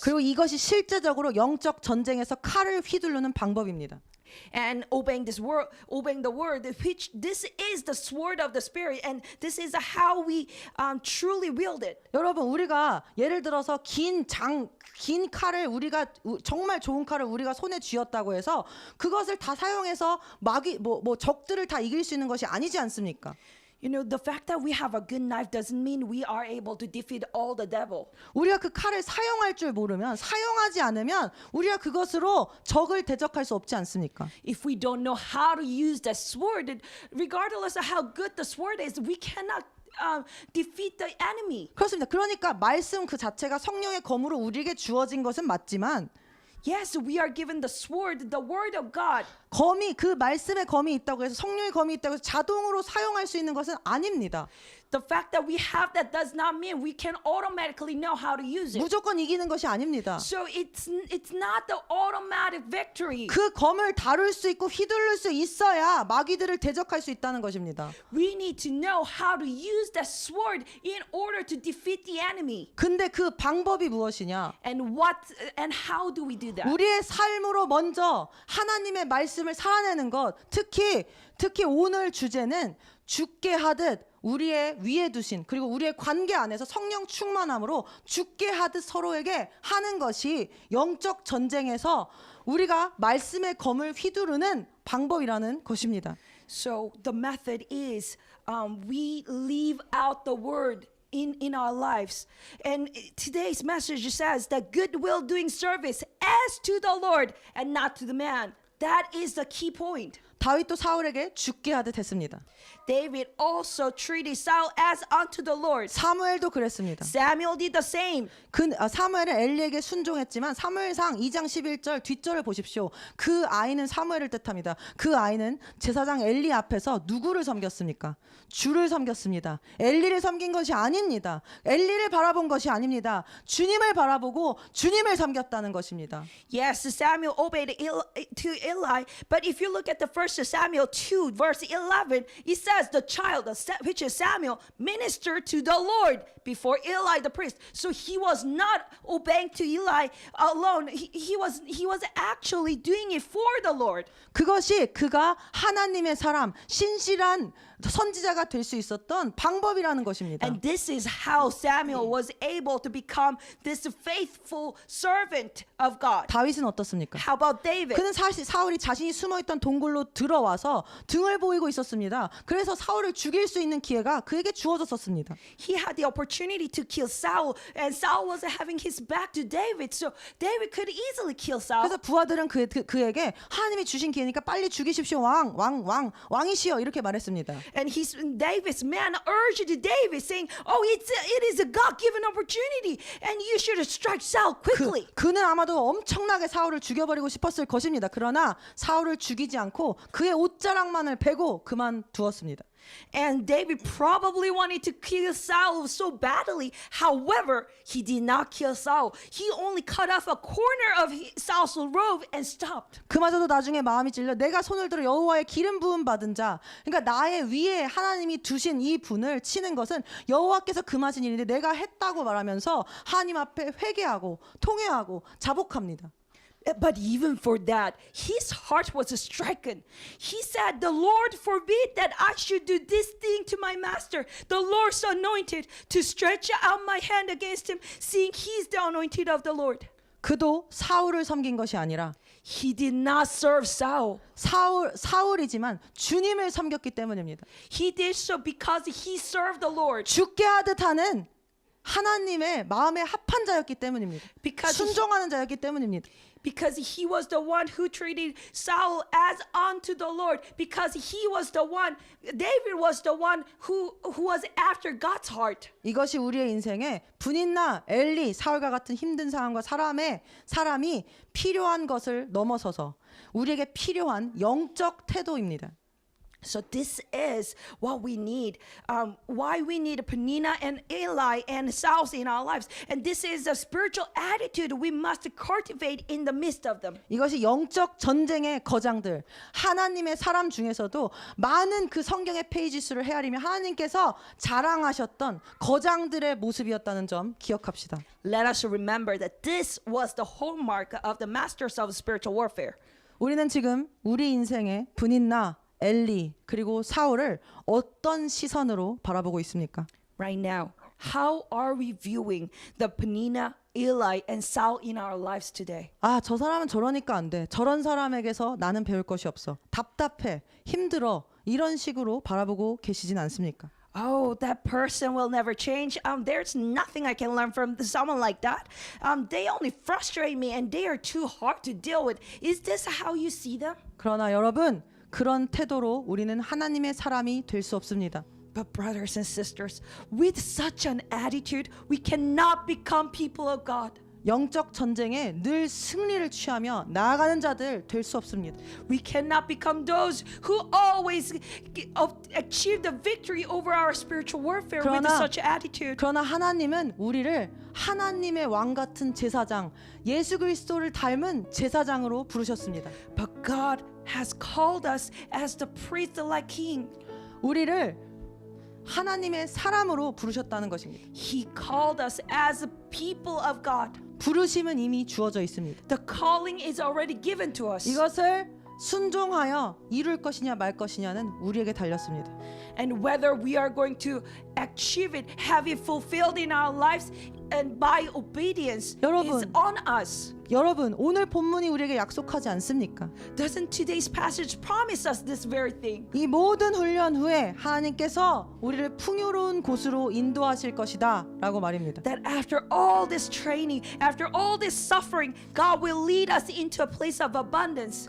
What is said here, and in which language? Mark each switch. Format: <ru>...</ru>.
<ko>그리고 이것이 실제적으로 영적 전쟁에서 칼을 휘두르는 방법입니다.</ko> <en>And obeying the word, which this is the sword of the Spirit, and this is how we truly wield it.</en> <ko>여러분, 우리가 예를 들어서 긴 칼을 우리가 정말 좋은 칼을 우리가 손에 쥐었다고 해서 그것을 다 사용해서 적들을 다 이길 수 있는 것이 아니지 않습니까?</ko> <en>You know, the fact that we have a good knife doesn't mean we are able to defeat all the devil.</en> <ko>우리가 그 칼을 사용할 줄 모르면, 사용하지 않으면 우리가 그것으로 적을 대적할 수 없지 않습니까?</ko> <en>If we don't know how to use the sword, regardless of how good the sword is, we cannot defeat the enemy.</en> <ko>그렇습니다. 그러니까 말씀 그 자체가 성령의 검으로 우리에게 주어진 것은 맞지만,</ko> <en>Yes, we are given the sword, the word of God.</en> <ko>검이, 그 말씀의 검이 있다고 해서, 성령의 검이 있다고 해서 자동으로 사용할 수 있는 것은 아닙니다.</ko> <en>The fact that we have that does not mean we can automatically know how to use it.</en> <ko>무조건 이기는 것이 아닙니다.</ko> <en>So it's not the automatic victory.</en> <ko>그 검을 다룰 수 있고 휘두를 수 있어야 마귀들을 대적할 수 있다는 것입니다.</ko> <en>We need to know how to use that sword in order to defeat the enemy.</en> <ko>근데 그 방법이 무엇이냐?</ko> <en>And how do we do that?</en> <ko>우리의 삶으로 먼저 하나님의 말씀을 살아내는 것, 특히 오늘 주제는 죽게 하듯 우리의 위에 두신, 그리고 우리의 관계 안에서 성령 충만함으로 죽게 하듯 서로에게 하는 것이 영적 전쟁에서 우리가 말씀의 검을 휘두르는 방법이라는 것입니다.</ko> <en>So the method is we leave out the word in our lives. And today's message says that goodwill doing service as to the Lord and not to the man. That is the key point.</en> <ko>다윗도 사울에게 죽게 하듯 했습니다.</ko> <en>David also treated Saul as unto the Lord.</en> <ko>사무엘도 그랬습니다.</ko> <en>Samuel did the same.</en> <ko>사무엘은 엘리에게 순종했지만 사무엘상 2장 11절 뒷절을 보십시오. 그 아이는 사무엘을 뜻합니다. 그 아이는 제사장 엘리 앞에서 누구를 섬겼습니까? 주를 섬겼습니다. 엘리를 섬긴 것이 아닙니다. 엘리를 바라본 것이 아닙니다. 주님을 바라보고 주님을 섬겼다는 것입니다.</ko> <en>Yes, Samuel obeyed to Eli, but if you look at the 1 Samuel 2 verse 11, it says the child, which is Samuel, ministered to the Lord before Eli the priest. So he was not obeying to Eli alone. He was actually doing it for the Lord.</en> <ko>그것이 그가 하나님의 사람, 신실한 선지자가 될 수 있었던 방법이라는 것입니다.</ko> <en>And this is how Samuel was able to become this faithful servant of God.</en> <ko>다윗은 어떻습니까?</ko> <en>How about David?</en> <ko>그는 사실 사울이 자신이 숨어있던 동굴로 들어와서 등을 보이고 있었습니다. 그래서 사울을 죽일 수 있는 기회가 그에게 주어졌었습니다.</ko> <en>He had the opportunity to kill Saul, and Saul was having his back to David, so David could easily kill Saul.</en> <ko>그래서 부하들은 그에게 하나님이 주신 기회니까 빨리 죽이십시오. 왕이시여 이렇게 말했습니다.</ko> <en>And David's man urged David, saying, "Oh, it is a God-given opportunity, and you should strike Saul quickly."</en> <ko>그는 아마도 엄청나게 사울을 죽여버리고 싶었을 것입니다. 그러나 사울을 죽이지 않고 그의 옷자락만을 베고 그만두었습니다.</ko> <en>And David probably wanted to kill Saul so badly. However, he did not kill Saul. He only cut off a corner of Saul's robe and stopped.</en> <ko>그마저도 나중에 마음이 찔려 내가 손을 들어 여호와의 기름 부음 받은 자, 그러니까 나의 위에 하나님이 두신 이 분을 치는 것은 여호와께서 금하신 일인데 내가 했다고 말하면서 하나님 앞에 회개하고 통회하고 자복합니다.</ko> <en>But even for that, his heart was stricken. He said, "The Lord forbid that I should do this thing to my master, the Lord's anointed, to stretch out my hand against him, seeing he is the anointed of the Lord."</en> <ko>그도 사울을 섬긴 것이 아니라</ko> <en>He did not serve Saul.</en> <ko>사울이지만 주님을 섬겼기 때문입니다.</ko> <en>He did so because he served the Lord.</en> <ko>죽게 하듯 하는 하나님의 마음에 합한 자였기 때문입니다. 순종하는 자였기 때문입니다.</ko> <en>Because he was the one who treated Saul as unto the Lord. Because he was the one, David was the one who was after God's heart.</en> <ko>이것이 우리의 인생에 분인나 엘리, 사울과 같은 힘든 상황과 사람이 필요한 것을 넘어서서 우리에게 필요한 영적 태도입니다.</ko> <en>So this is what we need, why we need Peninnah and Eli and Saul in our lives. And this is a spiritual attitude we must cultivate in the midst of them.</en> <ko>이것이 영적 전쟁의 거장들, 하나님의 사람 중에서도 많은 그 성경의 페이지 수를 헤아리며 하나님께서 자랑하셨던 거장들의 모습이었다는 점 기억합시다.</ko> <en>Let us remember that this was the hallmark of the masters of spiritual warfare.</en> <ko>우리는 지금 우리 인생의 분인나 엘리 그리고 사울을 어떤 시선으로 바라보고 있습니까?</ko> <en>Right now, how are we viewing the Peninnah, Eli, and Saul in our lives today?</en> <ko>저 사람은 저러니까 안 돼. 저런 사람에게서 나는 배울 것이 없어. 답답해. 힘들어. 이런 식으로 바라보고 계시진 않습니까?</ko> <en>Oh, that person will never change. There's nothing I can learn from someone like that. They only frustrate me and they are too hard to deal with. Is this how you see them?</en> <ko>그러나 여러분, 그런 태도로 우리는 하나님의 사람이 될 수 없습니다.</ko> <en>But brothers and sisters, with such an attitude, we cannot become people of God.</en> <ko>영적 전쟁에 늘 승리를 취하며 나아가는 자들 될 수 없습니다.</ko> <en>We cannot become those who always achieve the victory over our spiritual warfare with such attitude.</en> <ko>그러나 하나님은 우리를 하나님의 왕 같은 제사장, 예수 그리스도를 닮은 제사장으로 부르셨습니다.</ko> <en>But God has called us as the priest-like king.</en> <ko>우리를 하나님의 사람으로 부르셨다는 것입니다.</ko> <en>He called us as a people of God.</en> <ko>부르심은 이미 주어져 있습니다.</ko> <en>The calling is already given to us.</en> <ko>이것을 순종하여 이룰 것이냐 말 것이냐는 우리에게 달렸습니다.</ko> <en>And whether we are going to achieve it, have it fulfilled in our lives, and by obedience is on us.</en> <ko>여러분, 오늘 본문이 우리에게 약속하지 않습니까?</ko> <en>Doesn't today's passage promise us this very thing?</en> <ko>이 모든 훈련 후에 하나님께서 우리를 풍요로운 곳으로 인도하실 것이다 라고 말입니다.</ko> <en>That after all this training, after all this suffering, God will lead us into a place of abundance.</en>